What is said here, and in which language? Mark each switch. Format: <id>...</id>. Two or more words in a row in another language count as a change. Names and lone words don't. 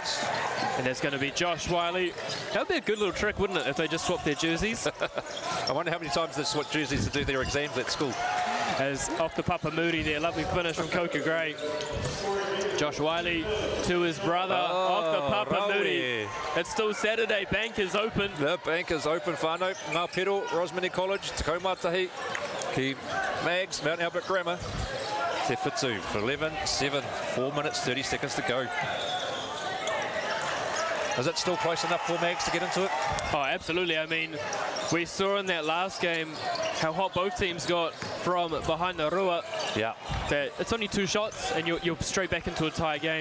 <en>And that's going to be Josh Wiley. That would be a good little trick, wouldn't it, if they just swapped their jerseys? I wonder how many times they swap jerseys to do their exams at school. As off the Papa Moody there. Lovely finish from Coca Gray. Josh Wiley to his brother off the Papa Moody. It's still Saturday. Bank is open. The bank is open. Whānau, Ngā Pero, Rosmini College, Te Kaumatahi, Ki Mags, Mount Albert Grammar, Te Whetū for 11-7, 4 minutes, 30 seconds to go. Is it still close enough for Mags to get into it? Oh, absolutely. I mean, we saw in that last game how hot both teams got from behind the rua. Yeah. That it's only 2 shots and you're straight back into a tie game.</en>